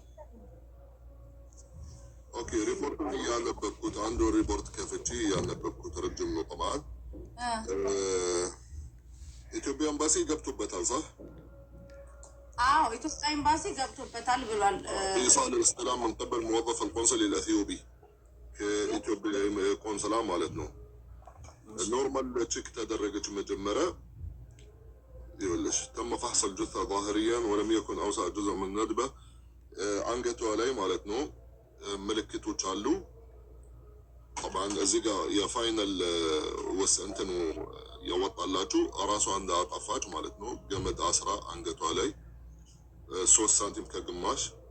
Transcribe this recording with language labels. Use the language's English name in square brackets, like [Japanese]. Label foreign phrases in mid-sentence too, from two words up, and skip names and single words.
[Amharic] ኦኬ። ሪፖርቱን እያነበብኩት አንድ ሪፖርት ከፍቼ እያነበብኩት ረጅም ነው። ጠማን ኢትዮጵያ ኤምባሲ ገብቶበታል። ሳ አዎ ኢትዮጵያ ኤምባሲ ገብቶበታል ብሏል። [Arabic] ኢሳል الاستلام من قبل موظف القنصل الاثيوبي [Amharic] ከኢትዮጵያ ቆንስላ ማለት ነው። [Arabic] ኖርማል [Amharic] ቼክ ተደረገች መጀመሪያ [Arabic] يقولش تم فحص الجثة ظاهريا ولم يكن أوسع جزء من الندبة [Amharic] አንገቷ ላይ ማለት ነው ምልክቶች አሉ። طبعا እዚህ ጋር የፋይናል እንትኑ ያወጣላችሁ ራሷ እንዳጠፋች ማለት ነው። ገመድ አስራ አንገቷ ላይ 3 ሳንቲም ከግማሽ